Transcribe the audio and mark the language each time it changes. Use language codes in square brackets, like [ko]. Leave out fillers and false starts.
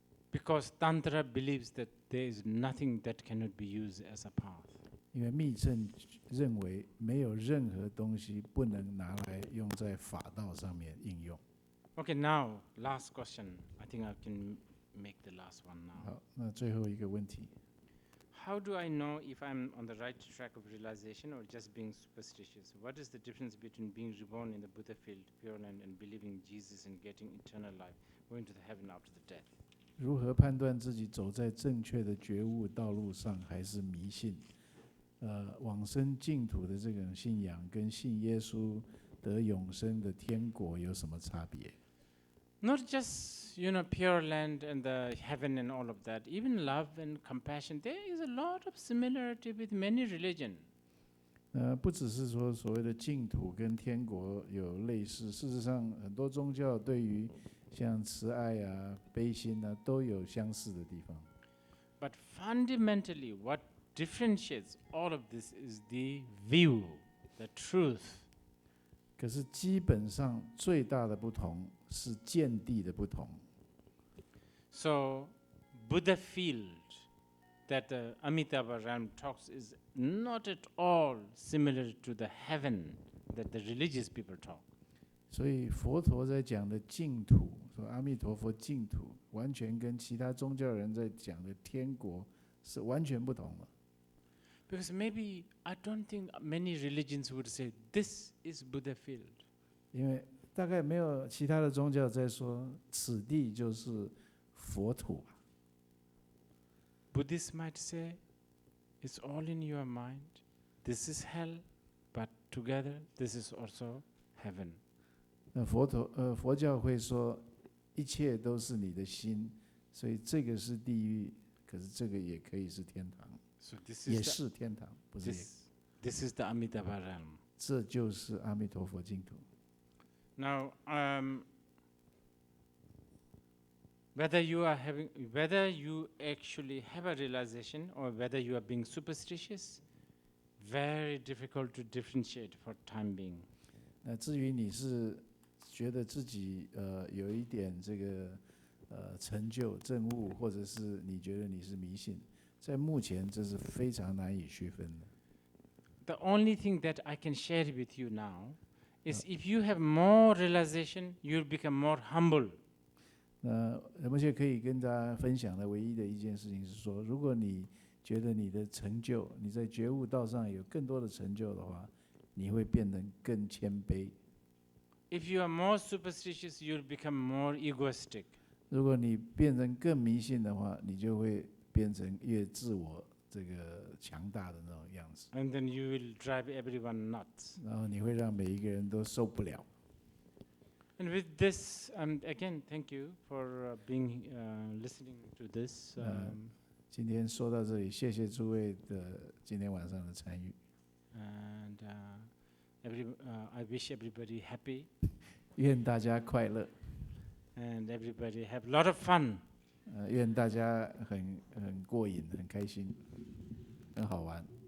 [en] Because Tantra believes that there is nothing that cannot be used as a path. [zh] 因为密乘认为没有任何东西不能拿来用在法道上面应用。 [en] Okay, now last question. I think I can make the last one now. [zh] 好，那最后一个问题， [en] How do I know if I'm on the right track of realization or just being superstitious? What is the difference between being reborn in the Buddha field, Pure Land, and believing Jesus and getting eternal life, going to the heaven after the death? [zh] 如何判断自己走在正确的觉悟道路上，还是迷信？往生净土的这种信仰，跟信耶稣得永生的天国有什么差别？ [en] Not just, Pure Land and the heaven and all of that. Even love and compassion. There is a lot of similarity with many religions. [zh] 不只是说所谓的净土跟天国有类似，事实上很多宗教对于像慈爱啊、悲心啊都有相似的地方。 [en] But fundamentally, what differentiates all of this is the view, the truth. [zh] 可是基本上最大的不同是见地的不同。 [en] So, Buddha field that Amitabha Ram talks is not at all similar to the heaven that the religious people talk. [zh] 所以佛陀在讲的净土，说阿弥陀佛净土，完全跟其他宗教人在讲的天国是完全不同的。 [en] Because maybe I don't think many religions would say this is Buddha field. [zh] 因为大概没有其他的宗教在说此地就是佛土。 [en] Buddhists might say it's all in your mind. This is hell, but together this is also heaven. [zh] 那佛教会说一切都是你的心，所以这个是地狱，可是这个也可以是天堂， [en] So [zh] 也是天堂，不是也。 [en] this is the Amitabha realm. [zh] 这就是阿弥陀佛净土。 [en] Now, whether you actually have a realization or whether you are being superstitious, very difficult to differentiate for time being. [zh] 那至于你是觉得自己有一点这个成就证悟，或者是你觉得你是迷信，在目前这是非常难以区分的。 [en] The only thing that I can share with you now is if you have more realization, you'll become more humble. [zh] 那仁波切可以跟大家分享的唯一的一件事情是说，如果你觉得你的成就，你在觉悟道上有更多的成就的话，你会变得更谦卑。 [en] If you are more superstitious, you'll become more egoistic. [zh] 如果你变成更迷信的话，你就会变成越自我这个强大的那种样子。 [en] And then you will drive everyone nuts. [zh] 然后你会让每一个人都受不了。 [en] And with this, again, thank you for listening to this. [zh] 今天说到这里，谢谢诸位的今天晚上的参与。 [en] And I wish everybody happy. [zh] 愿大家快乐。 [en] And everybody have a lot of fun. [zh] 愿大家很过瘾，很开心，很好玩。